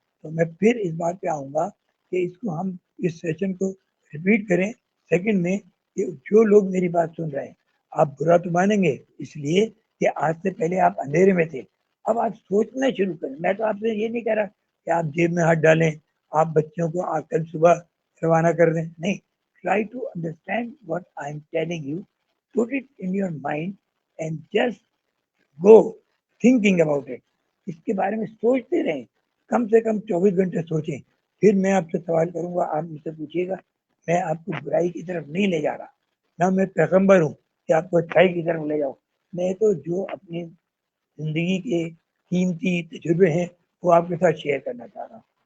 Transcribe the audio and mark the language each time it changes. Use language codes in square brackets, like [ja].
[ur] تو میں پھر اس بات پہ آؤں گا کہ اس کو ہم اس سیشن کو ریپیٹ کریں. سیکنڈ میں کہ جو لوگ میری بات سن رہے ہیں, آپ برا تو مانیں گے اس لیے کہ آج سے پہلے آپ اندھیرے میں تھے, اب آپ سوچنا شروع کریں. میں تو آپ سے یہ نہیں کہہ رہا کہ آپ جیب میں ہاتھ ڈالیں, آپ بچوں کو کل صبح روانہ کر دیں, نہیں. [en] Try to understand what I'm telling you, put it in your mind and just go thinking about it. [ur] اس کے بارے میں سوچتے رہیں, کم سے کم 24 گھنٹے سوچیں. پھر میں آپ سے سوال کروں گا, آپ مجھ سے پوچھیے گا. میں آپ کو برائی کی طرف نہیں لے جا رہا, نہ میں پیغمبر ہوں کہ آپ کو اچھائی کی طرف لے جاؤں. میں تو جو اپنی زندگی کے قیمتی تجربے ہیں وہ آپ کے ساتھ شیئر کرنا چاہ رہا ہوں.